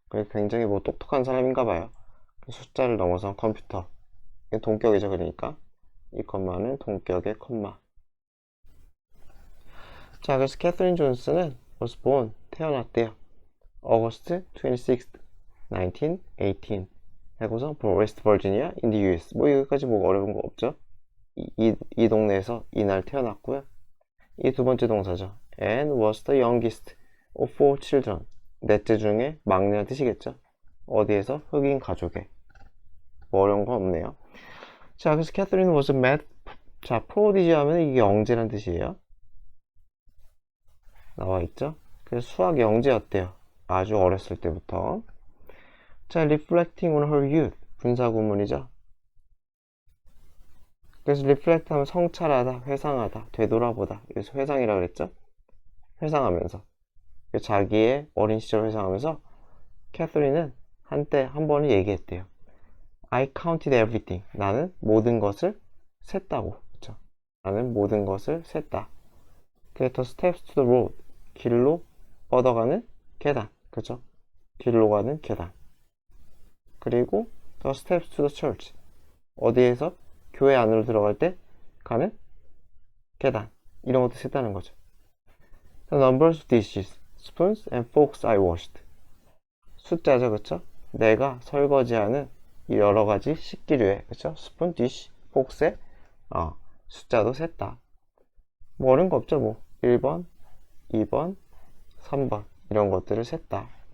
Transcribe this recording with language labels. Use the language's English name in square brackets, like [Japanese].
[Korean] 그래서 굉장히 뭐 똑똑한 사람인가 봐요. 숫자를 넘어선 컴퓨터. 이게 동격이죠, 그러니까. 이 컴마는 동격의 컴마. 자, 그래서 캐서린 존슨은 [English] was born, [Korean] 태어났대요. [English] August 26th, 1918. [Korean] 하고서 [English] West Virginia in the US. [Korean] 뭐 여기까지 뭐 어려운 거 없죠? 이 동네에서 이날 태어났고요. 이 두 번째 동사죠. [English] And was the youngest of four children. [Korean] 넷째 중에 막내란 뜻이겠죠. 어디에서? 흑인 가족에. 뭐 어려운 거 없네요. 자, 그래서 [English] Catherine was a math. [Korean] 자, prodigy 하면 이게 영재란 뜻이에요. 나와 있죠? 그래서 수학 영재였대요. 아주 어렸을 때부터. [English] 자, reflecting on her youth. [Korean] 분사구문이죠. 그래서 reflect 하면 성찰하다, 회상하다, 되돌아보다. 그래서 회상이라고 그랬죠? 회상하면서. 자기의 어린 시절 회상하면서 캐서린은 한때 한 번은 얘기했대요. [English] I counted everything. [Korean] 나는 모든 것을 셌다고. 그쵸? 나는 모든 것을 셌다. 그래서 [English] the steps to the road. [Korean] 길로 뻗어가는 계단. 그쵸? 길로 가는 계단. 그리고 [English] the steps to the church. [Korean] 어디에서? 교회 안으로 들어갈 때 가는 계단. 이런 것도 셌다는 거죠. [English] The numbers of dishes, spoons and forks I washed. [Korean] 숫자죠, 그쵸? 내가 설거지하는 이 여러 가지 식기류에, 그쵸? 스푼, 디시, 폭스에 숫자도 셌다. 뭐 어려운 거 없죠, 뭐. 1번, 2번, 3번 이런 것들을 셌다.